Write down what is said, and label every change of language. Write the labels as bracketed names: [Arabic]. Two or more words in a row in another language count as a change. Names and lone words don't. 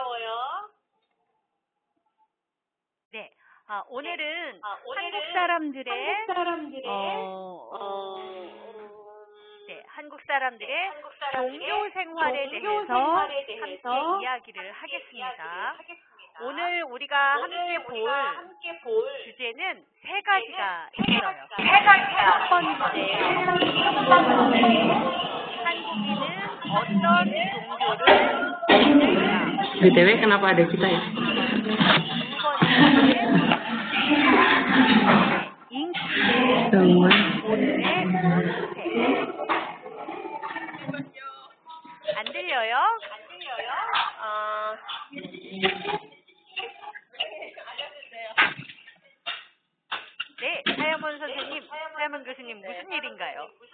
[Korean] 네, 오늘은 한국 사람들의 한국 사람들의 종교 생활에 대해서 함께 이야기를 하겠습니다. 오늘 우리가 함께 볼 주제는 세 가지가 있어요. 첫 번째, 한국인은 어떤 종교를 믿을까? [Indonesian] BTW kenapa ada kita ya? [Korean] 두 번째, 인기의 오늘의 운세. 안 들려요? 네, 사야문 선생님, 사야문 교수님 무슨 일인가요?